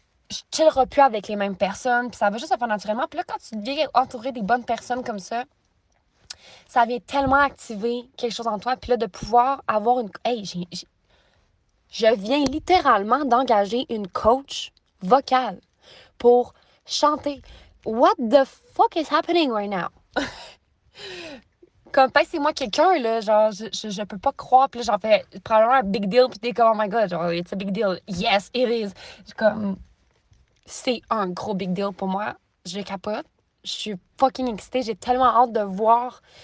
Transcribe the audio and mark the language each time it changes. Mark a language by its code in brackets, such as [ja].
[fr] Je chillerai plus avec les mêmes personnes, puis ça va juste se faire naturellement. Puis là, quand tu viens entourer des bonnes personnes comme ça vient tellement activer quelque chose en toi. Puis là, de pouvoir avoir une... Hey, je viens littéralement d'engager une coach vocale pour chanter. [en] What the fuck is happening right now? [fr] Comme, c'est moi quelqu'un, là, genre, je peux pas croire. Puis là, j'en fais probablement un big deal. Puis t'es comme, [en] oh my God, genre, it's a big deal. Yes, it is. Comme... [fr] C'est un gros big deal pour moi. Je capote. Je suis fucking excitée. J'ai tellement hâte de voir